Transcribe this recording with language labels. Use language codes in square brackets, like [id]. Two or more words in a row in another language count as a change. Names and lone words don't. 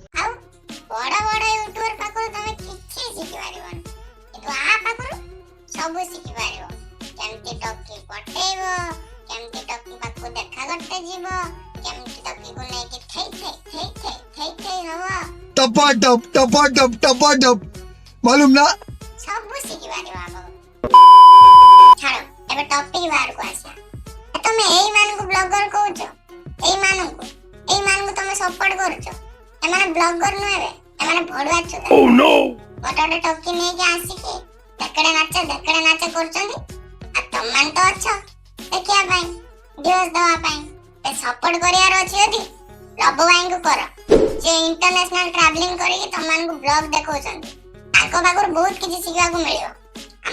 [or] ଆଉ ବଡ ବଡ ୟୁଟ୍ୟୁବର ପାଖରୁ ତମେ କିଛି ଶିଖିପାରିବନି କିନ୍ତୁ ଆ ପାଖରୁ ସବୁ ଶିଖିପାରିବ କେମିତି ଟକି ପଟେଇବ କେମିତି ଟକି ପାଖକୁ ଦେଖା କରତେ ଯିବ କେମିତି ଟକିକୁ ନେଇକି ଥେଇ ହବ [hi] टपा टप मालूम ना? [or] ସବୁ ଶିଖିପାରିବ ଆମକୁ। ଛାଡ ଏବେ ଟପିକ ବାହାରକୁ ଆସିବା ତମେ ଏଇମାନଙ୍କୁ ବ୍ଲଗର କହୁଛ ଏଇମାନଙ୍କୁ ତମେ ସପୋର୍ଟ କରୁଛ ଏମାନେ ବ୍ଲଗର ନୁହେଁ ଏମାନେ ଭଡୁଆ ଚୁଦା ଗୋଟେ ଟପି ନେଇକି ଆସିକି ଦେଖେଡେ ନାଚ କରୁଛନ୍ତି ଆଉ ତମମାନେ ତ ଅଛ ଦେଖିବା ପାଇଁ ଭିଉଜ ଦେବା ପାଇଁ ସପୋର୍ଟ କରିବାର ଅଛି ଯଦି ଲବୁ ଭାଇଙ୍କୁ କର ଯେ [en] international traveling [or] କରିକି ତମମାନଙ୍କୁ ବ୍ଲଗ ଦେଖଉଛନ୍ତି ତାଙ୍କ ପାଖରୁ ବହୁତ କିଛି ଶିଖିବାକୁ ମିଳିବ।